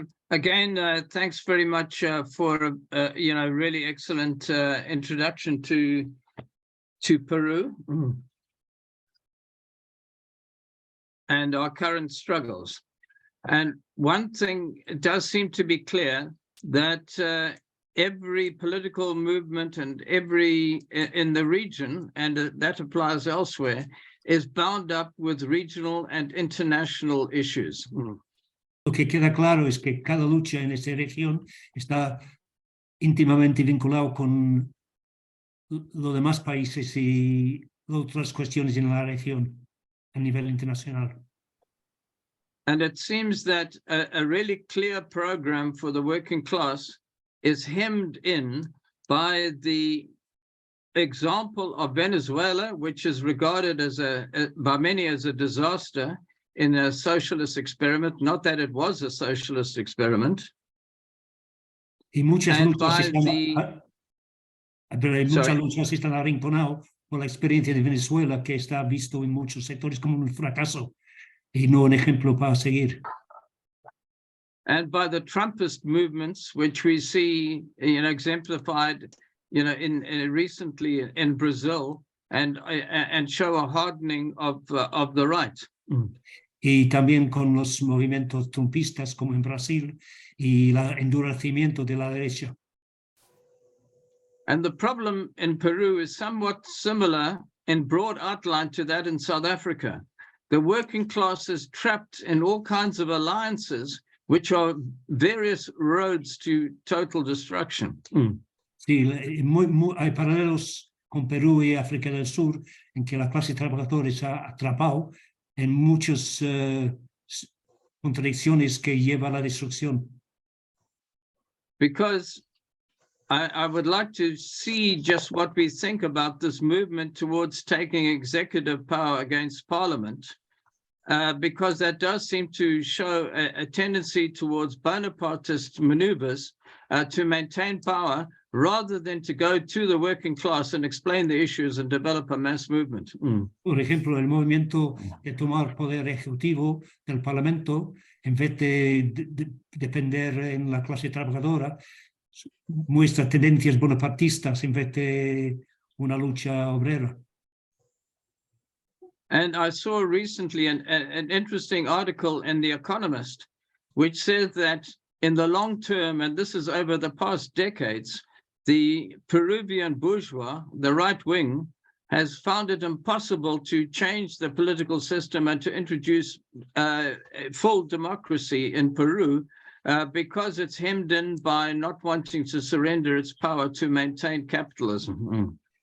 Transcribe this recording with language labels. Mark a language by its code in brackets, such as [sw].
[en] Again, thanks very much for really excellent introduction to Peru and our current struggles. And one thing does seem to be clear, that every political movement and every in the region, and that applies elsewhere, is bound up with regional and international issues. [es] Lo que queda claro es que cada lucha en esa región está íntimamente vinculado con los demás países y otras cuestiones en la región a nivel internacional. [en] And it seems that a really clear program for the working class is hemmed in by the example of Venezuela, which is regarded as by many as a disaster in a socialist experiment, not that it was a socialist experiment. [es] Y muchas [en] And [es] luchas [en] by [es] luchas están arrinconadas por la experiencia de Venezuela, que está visto en muchos sectores como un fracaso y no un ejemplo para seguir. [en] And by the Trumpist movements, which we see, exemplified, in recently in Brazil, and show a hardening of the right. [es] Y también con los movimientos trumpistas como en Brasil y el endurecimiento de la derecha. [en] And the problem in Peru is somewhat similar in broad outline to that in South Africa. The working class is trapped in all kinds of alliances, which are various roads to total destruction. [es] Sí, hay paralelos con Perú y África del Sur, en que la clase trabajadora se ha atrapado en muchas contradicciones que llevan a la destrucción. [en] Because I would like to see just what we think about this movement towards taking executive power against Parliament, because that does seem to show a tendency towards Bonapartist maneuvers to maintain power rather than to go to the working class and explain the issues and develop a mass movement. [es] Por ejemplo, el movimiento de tomar poder ejecutivo del Parlamento, en vez de depender en la clase trabajadora, muestra tendencias bonapartistas en vez de una lucha obrera. [en] And I saw recently an interesting article in The Economist, which says that in the long term, and this is over the past decades, the Peruvian bourgeois, the right wing, has found it impossible to change the political system and to introduce full democracy in Peru because it's hemmed in by not wanting to surrender its power to maintain capitalism.